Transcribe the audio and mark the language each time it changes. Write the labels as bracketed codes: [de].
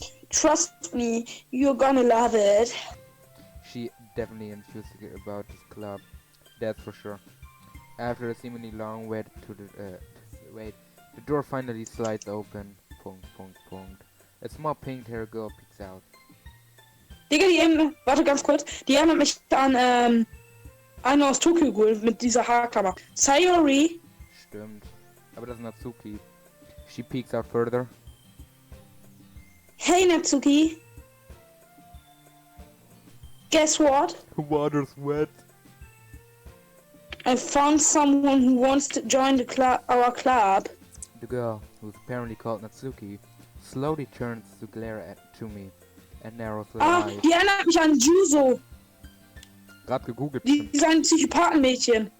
[en] Trust me, you're gonna love it. She definitely enthusiastic about this club, that's for sure. After a seemingly long wait, the door finally slides open. [de] Punkt, Punkt, Punkt. [en] A small pink-haired girl peeks out. [de] Digga, warte ganz kurz, die erinnert mich an, eine aus Tokyo Ghoul mit dieser Haarklammer. Sayori. Stimmt. Aber das ist Natsuki. [en] She peeks out further. Hey Natsuki. Guess what? Water's wet. I found someone who wants to join our club. The girl, who's apparently called Natsuki, slowly turns to glare to me and narrows her eyes. [de] Die erinnert mich an Juso. Grad gegoogelt. Die ist ein Psychopathenmädchen.